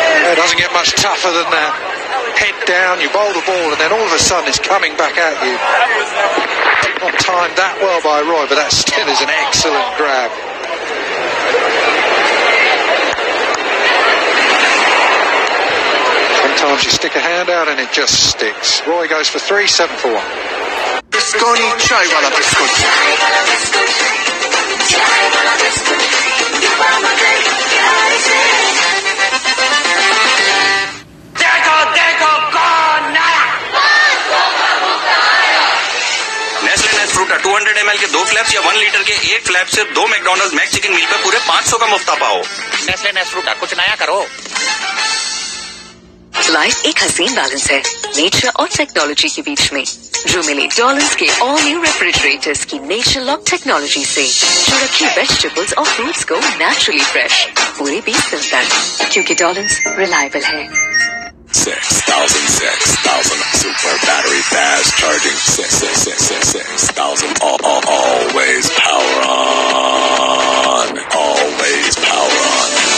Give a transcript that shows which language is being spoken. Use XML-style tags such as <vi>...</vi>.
<en>It doesn't get much tougher than that. Head down, you bowl the ball, and then all of a sudden it's coming back at you. Not timed that well by Roy, but that still is an excellent grab. Sometimes you stick a hand out and it just sticks. Roy goes for 3, 7 for 1.</en> <hi>बिस्कोनी चाय वाला biscuit देखो देखो कौन आया Nestle nest फ्रूटा 200 ml के 2 flaps या 1 litre के 1 flap से 2 मैकडॉनल्ड्स मैक चिकन मील पे पूरे 500 का मुफ्त पाओ। नेस्ले नेस्ट फ्रूटा कुछ नया करो। लाइफ एक हसीन बैलेंस है नेचर और टेक्नोलॉजी के बीच में, जो मिले डॉलर्स के ऑल न्यू रेफ्रिजरेटर्स की नेचर लॉक टेक्नोलॉजी से, जो रखी वेजिटेबल्स और फ्रूट्स को नेचुरली फ्रेश पूरे 20 दिन तक, क्योंकि डॉलर्स रिलायबल है।</hi> <en>6,000 super battery fast charging 6,000 always power on, always power on.</en>